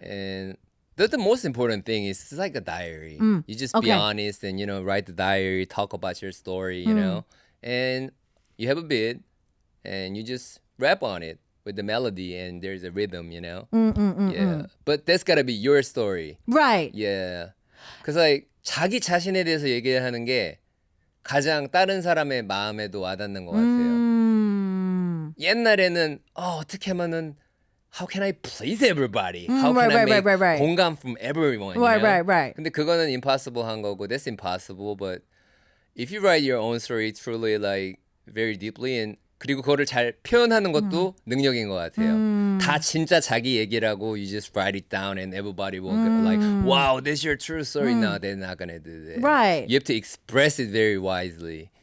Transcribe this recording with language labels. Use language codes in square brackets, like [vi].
[en] And the most important thing is it's like a diary. You just be honest and, write the diary, talk about your story, and you have a beat and you just rap on it with the melody and there's a rhythm, Yeah. But that's gotta be your story. Right. Yeah. Cause like [ko] 자기 자신에 대해서 얘기하는 게 가장 다른 사람의 마음에도 와닿는 것 같아요. 옛날에는 어떻게 하면은 [en] how can I please everybody? How can I make 공감 from everyone? Right. [ko] 근데 그거는 impossible 한 거고 [en] that's impossible. But if you write your own story truly like very deeply and [ko] 그리고 그거를 잘 표현하는 것도 능력인 것 같아요. 다 진짜 자기 얘기라고 [en] you just write it down and everybody will go like, wow, that's your true story. No, they're not gonna do that. Right. You have to express it very wisely.